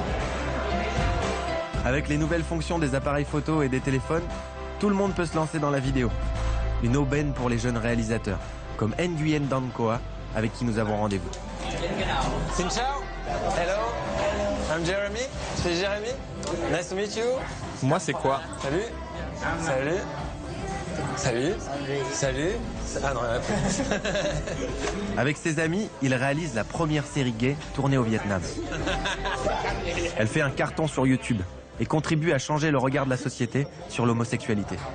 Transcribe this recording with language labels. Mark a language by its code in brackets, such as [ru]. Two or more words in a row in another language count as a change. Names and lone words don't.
[fr] Avec les nouvelles fonctions des appareils photo et des téléphones, tout le monde peut se lancer dans la vidéo. Une aubaine pour les jeunes réalisateurs, comme Nguyen Dan Koa, avec qui nous avons rendez-vous. [vi] Xin chào. [en] Hello. I'm Jeremy. [fr] C'est Jérémy. [en] Nice to meet you. [fr] Moi, c'est quoi? Salut. Salut. Salut. Salut. Ah non, rien. Avec ses amis, il réalise la première série gay tournée au Vietnam. Elle fait un carton sur YouTube et contribue à changer le regard de la société sur l'homosexualité.